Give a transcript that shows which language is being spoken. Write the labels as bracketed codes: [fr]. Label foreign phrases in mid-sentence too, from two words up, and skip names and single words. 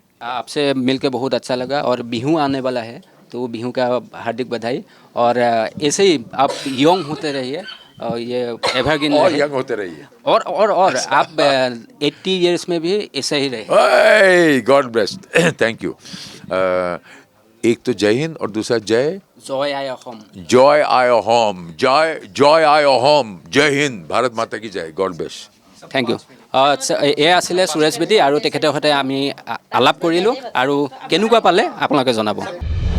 [hi] आपसे मिलकर बहुत अच्छा लगा, और बिहू आने वाला है तो बिहू का हार्दिक बधाई, और ऐसे ही आप यंग होते रहिए और ये एवरग्रीन और रहे, यंग होते रहिए, और आप 80 इयर्स में भी ऐसे ही रहे। [en] God bless, thank you. [hi] एक तो जय हिंद और दूसरा [as] জয় আই অসম। জয় আই অসম, জয় আই অসম, [hi] जय हिंद, भारत माता की जय, [en] God bless. Thank you. [as] এয়া আছিলে সুৰেশ বেদী, আৰু তেখেতৰ সৈতে আমি আলাপ কৰিলোঁ, আৰু কেনেকুৱা পালে আপোনালোকে জনাব।